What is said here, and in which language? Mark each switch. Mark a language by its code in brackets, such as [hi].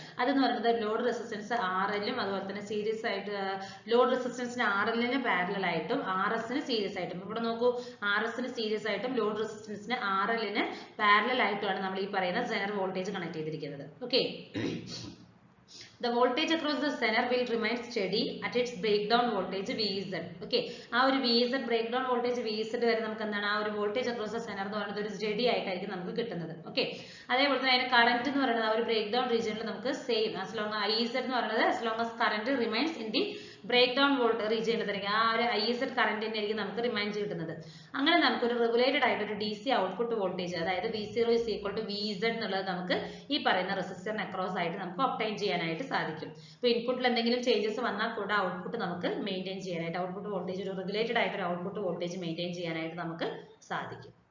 [ml] അതെന്ന് പറയുന്നത് load resistance RLും അതുപോലെ തന്നെ സീരീസ് ആയിട്ട് ലോഡ് റെസിസ്റ്റൻസിന് RLന് പാരലൽ ആയിട്ടും RSന് സീരീസ് ആയിട്ടും. ഇവിടെ നോക്കൂ, RSന് സീരീസ് ആയിട്ടും ലോഡ് റെസിസ്റ്റൻസിന് RLന് പാരലൽ ആയിട്ടുമാണ് നമ്മൾ ഈ പറയുന്ന സെനർ വോൾട്ടേജ് കണക്ട് ചെയ്തിരിക്കുന്നത്. Okay, [en] The voltage across the center will remain steady at its breakdown voltage Vz. [ml] Okay, ആ ഒരു Vz breakdown voltage Vz വരെ നമുക്ക് എന്താണ് ആ ഒരു [en] voltage across the center [ml] എന്ന് പറയുന്നത് ഒരു steady ആയിട്ടായിരിക്കും നമുക്ക് കിട്ടുന്നത്. Okay, അതേപോലെ തന്നെ അതിന്റെ current എന്ന് പറയുന്നത് ആ ഒരു breakdown region ൽ നമുക്ക് same [en] as long as Iz എന്ന് പറയുന്നത് as long as current remains in the breakdown voltage region [ml] ൽ ആ ഒരു Iz current തന്നെ ആയിരിക്കും നമുക്ക് റിമൈൻ കിട്ടുന്നത്. അങ്ങനെ നമുക്ക് ഒരു റെഗുലേറ്റഡ് ആയിട്ട് ഒരു DC ഔട്ട്പുട്ട് വോൾട്ടേജ് അതായത് V0 is equal to Vz എന്നുള്ളത് നമുക്ക് ഈ പറയുന്ന റെസിസ്റ്ററിന് അക്രോസ് ആയിട്ട് നമുക്ക് ഒബ്ടൈൻ ചെയ്യാനായിട്ട് സാധിക്കും. അപ്പോൾ ഇൻപുട്ടിൽ എന്തെങ്കിലും ചേഞ്ചസ് വന്നാൽ കൂടെ ഔട്ട്പുട്ട് നമുക്ക് മെയിൻറ്റെയിൻ ചെയ്യാനായിട്ട് ഔട്ട്പുട്ട് വോൾട്ടേജ് ഒരു റെഗുലേറ്റഡ് ആയിട്ട് ഒരു ഔട്ട്പുട്ട് വോൾട്ടേജ് മെയിൻറ്റെയിൻ ചെയ്യാനായിട്ട് നമുക്ക് സാധിക്കും.